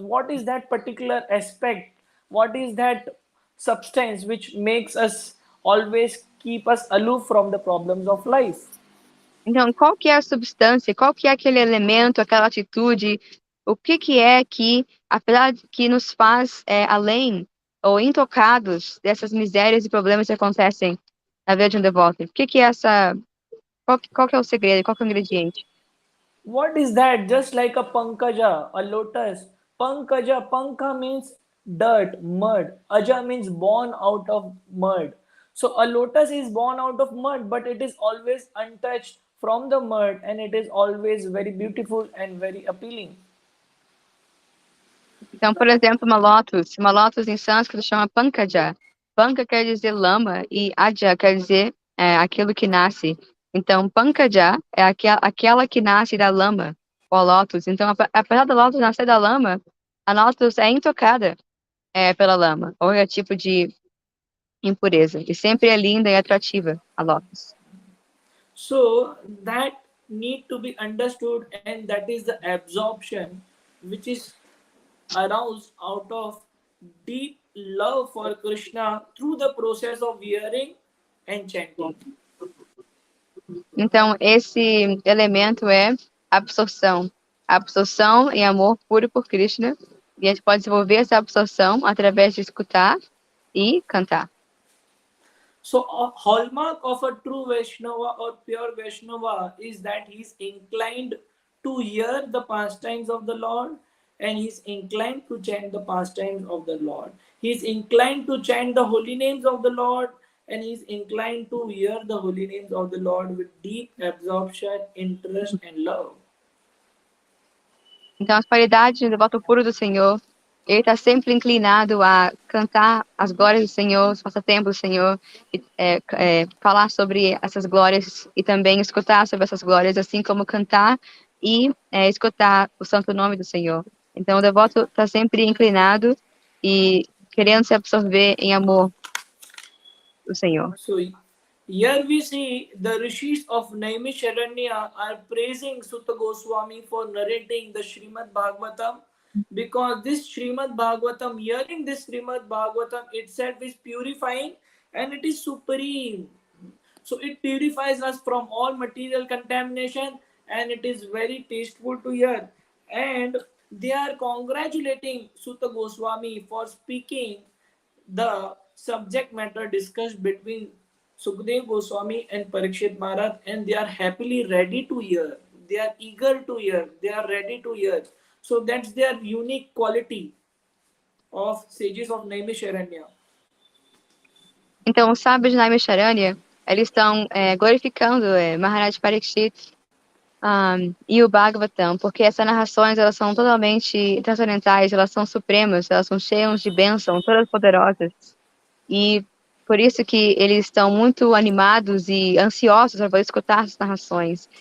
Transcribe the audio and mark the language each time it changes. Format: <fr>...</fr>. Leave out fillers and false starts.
<en>What is that particular aspect? What is that substance which makes us always keep us aloof from the problems of life?</en> <pt>Então, qual que é a substância? Qual que é aquele elemento, aquela atitude? O que é que, apesar de que nos faz além ou intocados dessas misérias e problemas que acontecem na vida de um devoto? O que é essa... Qual que é o segredo? Qual que é o ingrediente?</pt> <en>What is that? Just like a pankaja, a lotus. Pankaja, panka means dirt, mud. Aja means born out of mud. So a lotus is born out of mud, but it is always untouched from the mud and it is always very beautiful and very appealing.</en> <pt>Então, por exemplo, uma lotus em sânscrito chama pankaja. Panka quer dizer lama e aja quer dizer aquilo que nasce. Então, pankaja é aquela que nasce da lama, ou a lotus. Então, apesar da lotus nascer da lama, a lotus é intocada. pela lama, ou qualquer tipo de impureza. E sempre é linda e atrativa a lótus.</pt> <en>So that need to be understood, and that is the absorption which is aroused out of deep love for Krishna through the process of hearing and chanting.</en> <pt>Então, esse elemento é absorção. Absorção em amor puro por Krishna. E a gente pode desenvolver essa absorção através de escutar e cantar.</pt> <en>So a hallmark of a true Vaishnava or pure Vaishnava is that he is inclined to hear the pastimes of the Lord, and he is inclined to chant the pastimes of the Lord. He is inclined to chant the holy names of the Lord, and he is inclined to hear the holy names of the Lord with deep absorption, interest, and love.</en> <pt>Então, as qualidades do devoto puro do Senhor, ele está sempre inclinado a cantar as glórias do Senhor, os passatempos do Senhor, e, falar sobre essas glórias e também escutar sobre essas glórias, assim como cantar e escutar o santo nome do Senhor. Então, o devoto está sempre inclinado e querendo se absorver em amor do Senhor.</pt> <en>So here we see the rishis of Naimisharanya are praising Sutta Goswami for narrating the Srimad Bhagavatam, because this Srimad Bhagavatam, hearing this Srimad Bhagavatam itself is purifying and it is supreme. So it purifies us from all material contamination and it is very tasteful to hear. And they are congratulating Sutta Goswami for speaking the subject matter discussed between Sukdev Goswami and Parikshit Maharaj, and they are happily ready to hear. They are eager to hear. They are ready to hear. So that's their unique quality of sages of Naimisharanya.</en> <pt>Então, os sábios de Naimisharanya, eles estão glorificando Maharaj Parikshit e o Bhagavatam, porque essas narrações, elas são totalmente transcendentais, elas são supremas, elas são cheias de bênção, todas poderosas. E por isso que eles estão muito animados e ansiosos para poder escutar essas narrações.</pt>